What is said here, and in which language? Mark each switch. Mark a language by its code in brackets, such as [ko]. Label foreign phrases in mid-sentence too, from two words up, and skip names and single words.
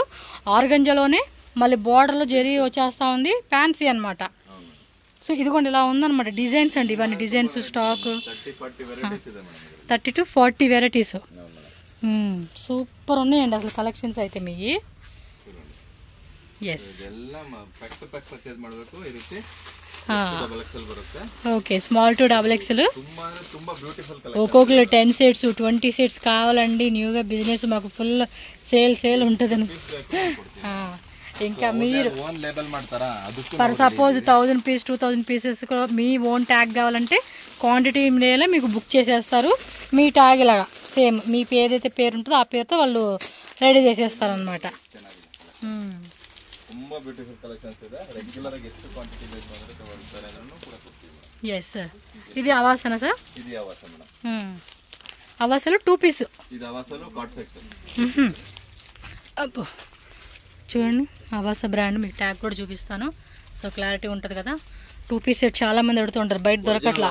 [te] ఆర్గంజాలోనే మళ్ళీ బార్డర్లో జరీ వచ్చేస్తా ఉంది. ఫ్యాన్సీ అనమాట. సో ఇదిగోండి ఇలా ఉందన్నమాట డిజైన్స్ అండి. ఇవన్నీ డిజైన్స్ స్టాక్ 30 to 40 వెరైటీస్. సూపర్ ఉన్నాయండి అసలు కలెక్షన్స్ అయితే మీ. [kn] ಇದೆಲ್ಲ [en] pack purchase [kn] ಮಾಡಬೇಕು. ಈ ರೀತಿ [en] double XL [kn] ಬರುತ್ತೆ. [en] okay, small to double XL. ತುಂಬಾ beautiful collection. [te] ఒక్కొక్కరు 10 సెట్స్ 20 సెట్స్ కావాలండి. న్యూగా బిజినెస్ మాకు [en] full sale [te] ఉంటుందని. ఇంకా మీరు [en] own label [kn] ಮಾಡ್ತಾರಾ? ಅದಕ್ಕೂ [en] for suppose [te] 1000 పీస్ 2000 పీసెస్ మీ [en] own tag [te] కావాలంటే క్వాంటిటీ మీద మీకు బుక్ చేసేస్తారు. మీ ట్యాగ్ ఇలాగా సేమ్ మీ ఏదైతే పేరు ఉంటుందో ఆ పేరుతో వాళ్ళు రెడీ చేసేస్తారు అనమాట. [kn] ತುಂಬಾ [en] beautiful collections [kn] ಇದೆ. ರೆಗ್ಯುಲರ್ ಆಗಿ ಎಷ್ಟು ಕ್ವಾಂಟಿಟಿ ಬೇಕು ಅಂದ್ರೆ ತಗೊಳ್ತಾರೆ, ಅದನ್ನು ಕೂಡ ಕೊಡ್ತೀವಿ. [en] yes sir. [te] ఇది అవాసనా సార్? ఇది అవాస మేడం. అవాసలు 2 పీస్. ఇది అవాసలు [en] card set. [te] అబ్బో చూడండి, అవాస బ్రాండ్ మీకు ట్యాగ్ కూడా చూపిస్తాను. సో క్లారిటీ ఉంటుంది కదా. 2 [en] piece set [te] చాలా మంది అడుగుతూ ఉంటారు, బయట దొరకట్లా.